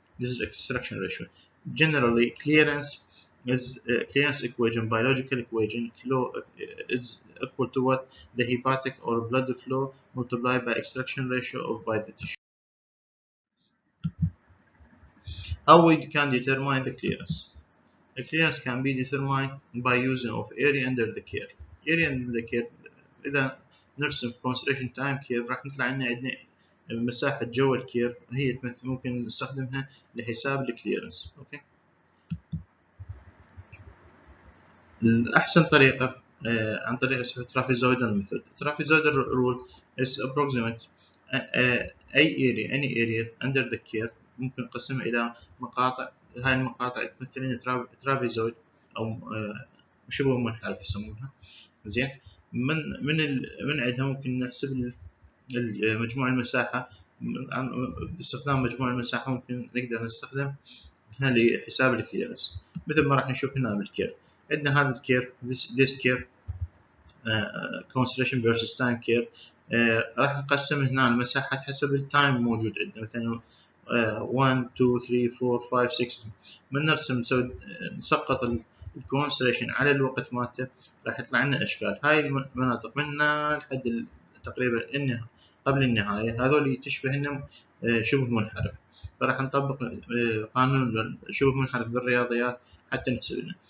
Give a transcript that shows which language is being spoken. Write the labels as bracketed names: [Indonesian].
[English] This is extraction ratio. Generally, clearance is clearance equation, biological equation, is equal to what the hepatic or blood flow multiplied by extraction ratio of by the tissue. How we can determine the clearance? The clearance can be determined by using of area under the curve. Area under the curve [Arabic] إذا نرسم [English] concentration time curve [Arabic] راح نطلع عندنا مساحة جوا الكيرف هي ممكن نستخدمها لحساب الكليرنس. اوكي، الأحسن طريقة عن طريق [English] trapezoidal method. Trapezoidal rule is approximate any area under the curve [Arabic] ممكن نقسمها إلى مقاطع. هاي المقاطع تمثل [English] trapezoid [Arabic] او شبه منحرف يسمونها. زين، من عندها ممكن نحسب مجموع المساحة. باستخدام مجموع المساحة ممكن نقدر نستخدمها لحساب الكليرنس، مثل ما راح نشوف هنا بالكيرف. عندنا هذا الكيرف [English] this curve concentration versus time curve. [Arabic] راح نقسم هنا المساحات حسب التايم موجود عندنا، مثلا 1 2 3 4 5 6. من نرسم نسقط الكونستليشن على الوقت مالته راح يطلع لنا اشكال. هاي المناطق من هنا لحد تقريبا قبل النهايه هذول تشبه انهم شبه منحرف، فراح نطبق قانون شبه منحرف بالرياضيات حتى نحسب لنا.